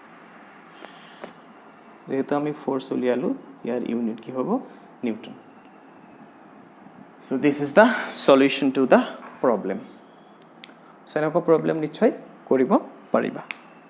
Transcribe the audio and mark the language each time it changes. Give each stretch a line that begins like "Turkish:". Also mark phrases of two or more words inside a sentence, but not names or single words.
Assamese: ইয়ার ইউনিট কি হ'ব নিউটন
English: So this is the solution to the problem.
Assamese: So এনেকুৱা problem নিশ্চয় কৰিব পাৰিবা.